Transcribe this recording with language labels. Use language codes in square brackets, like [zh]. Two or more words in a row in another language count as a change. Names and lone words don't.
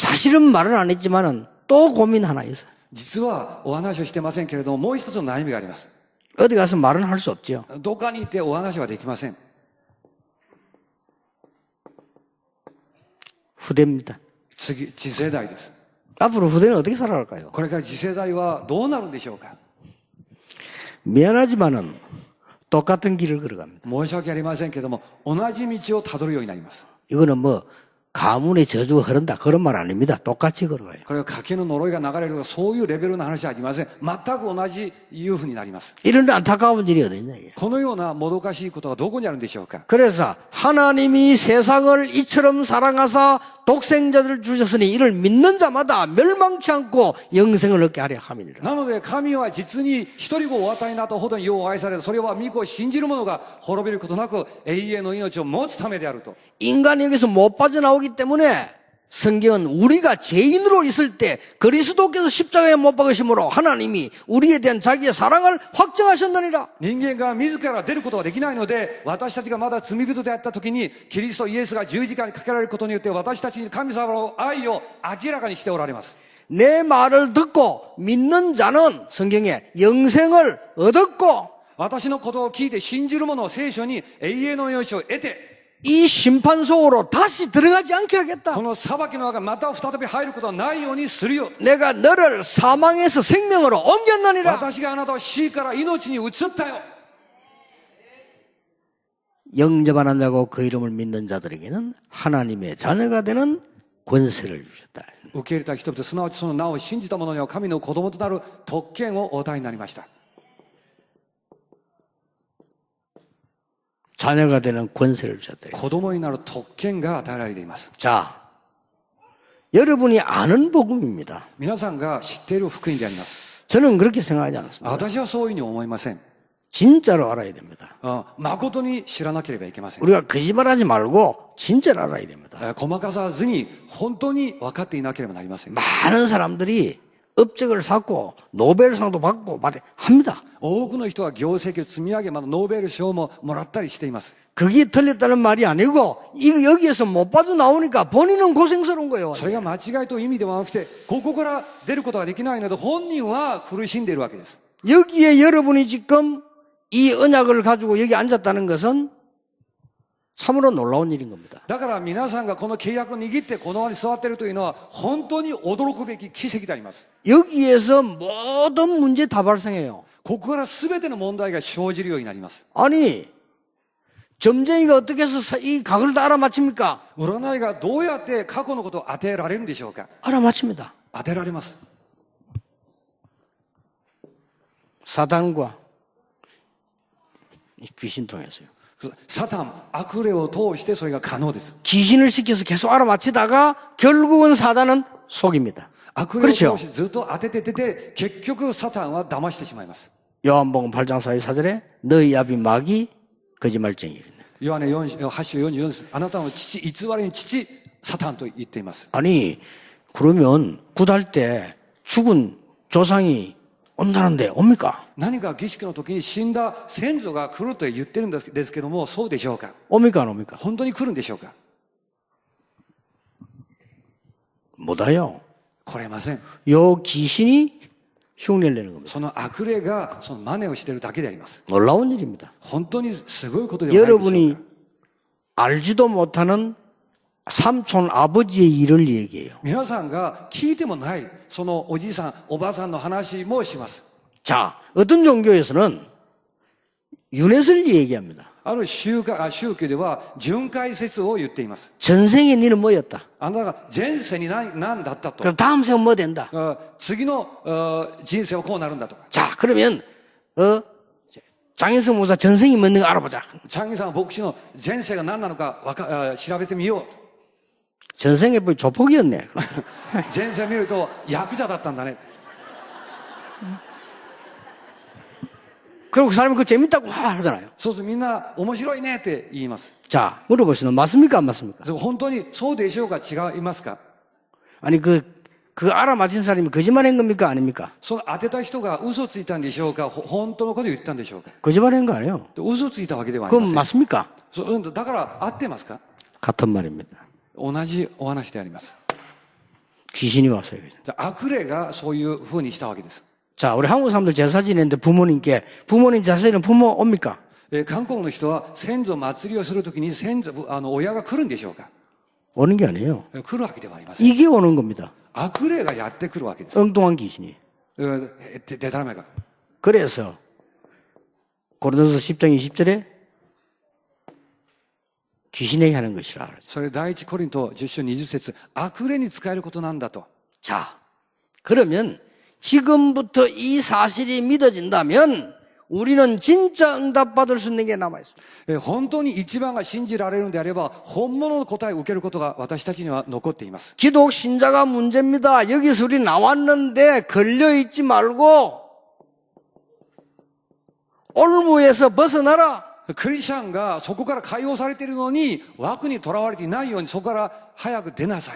[ko] 사실은 말을 안 했지만은 또 고민 하나 있어요. [ja] 実はお話をしてませんけれども、もう一つの悩みがあります。 [ko] 어디 가서 말은 할 수 없죠. [ja] どっかに行ってお話はできません。 [ko] 후대입니다. [ja] 次世代です。 [ko] 앞으로 후대는 어떻게 살아갈까요? [ja] これから次世代はどうなるんでしょうか。 [ko] 미안하지만은 똑같은 길을 걸어갑니다. [ja] 申し訳ありませんけども、同じ道をたどるようになります。 [ko] 이거는 뭐 가문의 저주가 흐른다 그런 말 아닙니다. 똑같이 걸어가요. [ja] これは家計の呪いが流れるとかそういうレベルの話はありません。全く同じいうふうになります。 [ko] 이런 안타까운 일이 어디 있냐 이게. [ja] このようなもどかしいことがどこにあるんでしょうか。 [ko] 그래서 하나님이 세상을 이처럼 사랑하사 독생자를 주셨으니 이를 믿는 자마다 멸망치 않고 영생을 얻게 하려 함이니라. [ja] なので神は実に一人子をお与えになったほどによう愛される。それは御子を信じる者が滅びることなく永遠の命を持つためであると。 [ko] 인간이 여기서 못 빠져나오기 때문에 성경은 우리가 죄인으로 있을 때 그리스도께서 십자가에 못 박으심으로 하나님이 우리에 대한 자기의 사랑을 확정하셨느니라. [ja] 人間が自ら出ることができないので、私たちがまだ罪人であった時に、キリストイエスが十字架にかけられることによって、私たちに神様の愛を明らかにしておられます。 [ko] 내 말을 듣고 믿는 자는 성경에 영생을 얻었고 [ja] 私のことを聞いて信じる者を聖書に永遠の命を得て、 [ko] 이 심판 속으로 다시 들어가지 않게 하겠다. [ja] この裁きの中また再び入ることはないようにするよ。 [ko] 내가 너를 사망에서 생명으로 옮겼느니라. [ja] 私があなたを死から命に移ったよ。 [ko] 영접하는 자고 그 이름을 믿는 자들에게는 하나님의 자녀가 되는 권세를 주셨다. [ja] 受け入れた人々、すなわちその名を信じた者には神の子供となる特権をお与えになりました。 [ko] 자녀가 되는 권세를 주셨다. [ja] 子供になる特権が与えられています。 [ko] 자, 여러분이 아는 복음입니다. [ja] 皆さんが知っている福音であります。 [ko] 저는 그렇게 생각하지 않습니다. [ja] 私はそういうふうに思いません。 [ko] 진짜로 알아야 됩니다. [ja] 誠に知らなければいけません。 [ko] 우리가 거짓말하지 말고 진짜로 알아야 됩니다. [ja] ごまかさずに本当に分かっていなければなりません。 [ko] 많은 사람들이 업적을 쌓고 노벨상도 받고 합니다. [ja] 多くの人は業績を積み上げ、またノーベル賞ももらったりしています。 [ko] 그게 틀렸다는 말이 아니고 여기에서 못 빠져나오니까 본인은 고생스러운 거예요. [ja] それが間違いという意味ではなくて、ここから出ることができないので本人は苦しんでいるわけです。 [ko] 여기에 여러분이 지금 이 언약을 가지고 여기 앉았다는 것은 참으로 놀라운 일인 겁니다. [ja] だから皆さんがこの契約を握ってこの場に座っているというのは本当に驚くべき奇跡であります。 [ko] 여기에서 모든 문제 다 발생해요. [ja] ここから全ての問題が生じるようになります。 [ko] 아니 점쟁이가 어떻게 해서 이 각을 다 알아맞힙니까? [ja] 占いがどうやって過去のことを当てられるんでしょうか。 [ko] 알아맞힙니다. [ja] 当てられます。 [ko] 사단과 귀신 통해서요. [ja] サタン、悪霊を通してそれが可能です。 [ko] 귀신을 시켜서 계속 알아맞히다가 결국은 사단은 속입니다. [ja] 悪霊を通してずっと当ててて、結局サタンは騙してしまいます。 [ko] 요한복음 8장 44절에 너희 아비 마귀 거짓말쟁이. [ja] ヨハネ8章44です。あなたの父、偽りの父、サタンと言っています。 [ko] 아니 그러면 굿할 때 죽은 조상이 온다는데 옵니까? [ja] 何か儀式の時に死んだ先祖が来ると言ってるんですけども、そうでしょうか。 [ko] 옵니까 안 옵니까? [ja] 本当に来るんでしょうか。 [ko] 못 와요. [ja] 来れません。 [ko] 요 귀신이 흉내를 내는 겁니다. [ja] その悪霊がその真似をしているだけであります。 [ko] 놀라운 일입니다. [ja] 本当にすごいことではないでしょうか。 [ko] 여러분이 알지도 못하는 삼촌 아버지의 일을 얘기해요. [ja] 皆さんが聞いてもないそのおじいさんおばあさんの話もします。 [ko] 자, 어떤 종교에서는 유네슬리 얘기합니다. [ja] ある宗教では巡回説を言っています。 [ko] 전생에 너는 뭐였다? [ja] あなたが前世に何だったと。 [ko] 그럼 다음 생은 뭐 된다? [ja] 次の人生はこうなるんだとか。 [ko] 자, 그러면 장인성 목사 전생이 뭐있는 거 알아보자. [ja] チャンギさん牧師の前世が何なのか調べてみよう。 [ko] 전생에 뭐 조폭이었네. [ja] 前世見るとヤクザだったんだね。 [ko] 그리고 그 사람이 그거 재밌다고 하잖아요. [ja] そうするとみんな面白いねって言います。 [ko] 자, 물어보시면 맞습니까 안 맞습니까? [ja] 本当にそうでしょうか、違いますか。 [ko] 아니 그 알아맞힌 사람이 거짓말한 겁니까 아닙니까? [ja] その当てた人が嘘ついたんでしょうか、本当のことを言ったんでしょうか。 [ko] 거짓말한 거 아니에요. [ja] 嘘ついたわけではありま [ko] 그럼 [ja] せん。 [ko] 맞습니까? [ja] だから合ってますか。 [ko] 같은 말입니다. [ja] 同じお話であります。 [ko] 귀신이 왔어요. [ja] 悪霊がそういうふうにしたわけです。 [ko] 자, 우리 한국 사람들 제사 지내는데 부모님 제사에는 부모 옵니까? [ja] 韓国の人は先祖祭りをするときに親が来るんでしょうか。 [ko] 오는 게 아니에요. [ja] 来るわけではありません。 [ko] 이게 오는 겁니다. [ja] 悪霊がやってくるわけです。 [ko] 엉뚱한 귀신이. [ja] でたらめが。 [ko] 그래서 고린도서 10장 20절에 귀신에게 하는 것이라. [ja] それ第一コリント10章20節、悪霊に使えることなんだと。 [ko] 자, 그러면 지금부터 이 사실이 믿어진다면 우리는 진짜 응답받을 수 있는 게 남아있습니다. [ja] 本当に一番が信じられるんであれば本物の答えを受けることが私たちには残っています。 [ko] 기독 신자가 문제입니다. 여기서 우리 나왔는데 걸려있지 말고 올무에서 벗어나라. [ja] クリスチャンがそこから解放されているのに枠にとらわれていないようにそこから早く出なさい。